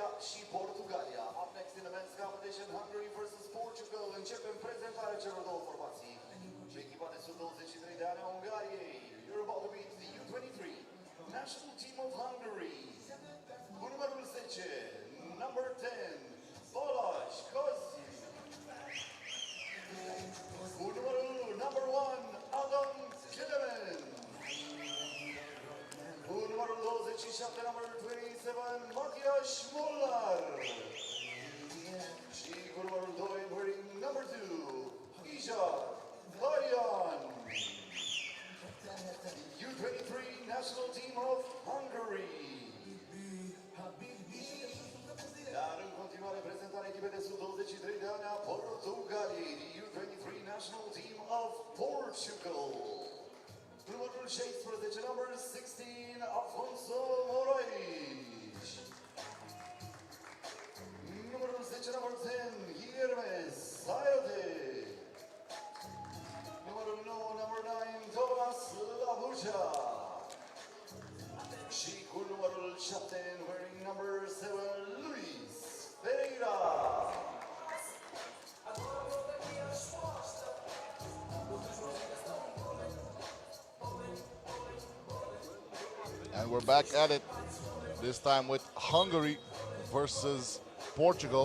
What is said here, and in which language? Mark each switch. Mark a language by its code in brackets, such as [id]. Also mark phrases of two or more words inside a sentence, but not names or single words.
[ro] și Portugalia. [en] Up next in the men's competition, Hungary versus Portugal. [ro] Începem prezentarea celor două formații. Echipa de sub 23 de ani a Ungariei. [en] You're about to meet the U23 national team of Hungary. [ro] Cu numărul 10, number 10, Balázs Kozi. Cu numărul number 1, Adam Kelemen. Cu numărul 27, number 27, Matthias Molnar. Și cu numărul 2, [en] wearing number 2, Isha Darian. U23 national team of Hungary. [ro] Iar în continuare prezentarea echipei de sub 23 de ani a Portugaliei, [en] U23 national team of Portugal. [ro] Numărul 16, number 16, Afonso Moraes. Numărul 10, number 10, Hermes Saiote. Numărul 9, number 9, Thomas Labuja. Și cu numărul 7, [en] wearing number 7, Luis Pereira. And we're back at it, this time with Hungary versus Portugal.